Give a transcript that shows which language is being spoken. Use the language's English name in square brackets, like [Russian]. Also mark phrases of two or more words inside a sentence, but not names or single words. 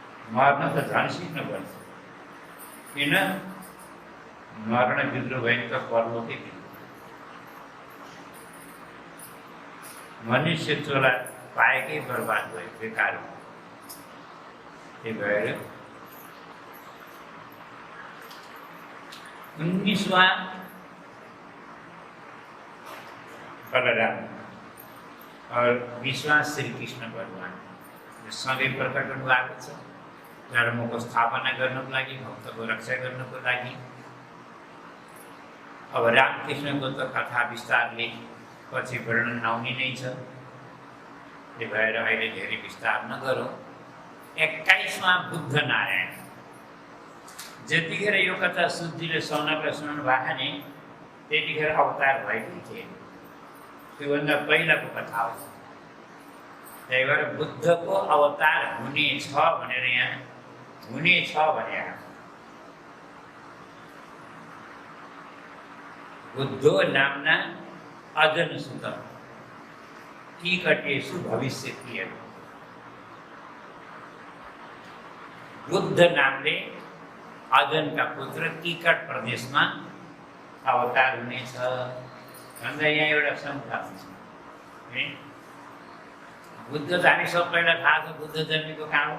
[Nepali] मर्न त झन् सिक्नुपर्छ। किन मर्न बिग्रो भयो त परलोकै बिग्रो। मनुष्य चोला पाएकै बर्बाद भयो, बेकार भयो। त्यही भएर 19वां बलराम और 20वां श्री कृष्ण भगवान सँगै प्रकट हुनुभएको छ। धर्मको स्थापना गर्नको लागि, भक्तको रक्षा गर्नको लागि। अब रामकृष्णको त कथा विस्तारले पछि वर्णन आउने नै छ। त्यही भएर अहिले धेरै विस्तार नगरौँ। 21वां बुद्ध नारायण, जतिखेर यो कथा सुजीले सौनकलाई सुनाउनु भएको नि त्यतिखेर अवतार भएकै थिएन। त्योभन्दा पहिलाको कथा हो। त्यही भएर बुद्धको अवतार हुनेछ भनेर यहाँ हुनेछ भने [Sanskrit] बुद्धो नामना अजनसुत कीकटेषु भविष्यति। [Nepali] बुद्ध नामले अजनका पुत्र कीकट प्रदेशमा अवतार हुनेछ भन्दा यहाँ एउटा शङ्का हुन्छ। बुद्ध त हामी सबैलाई थाहा छ बुद्ध जन्मेको कहाँ हो।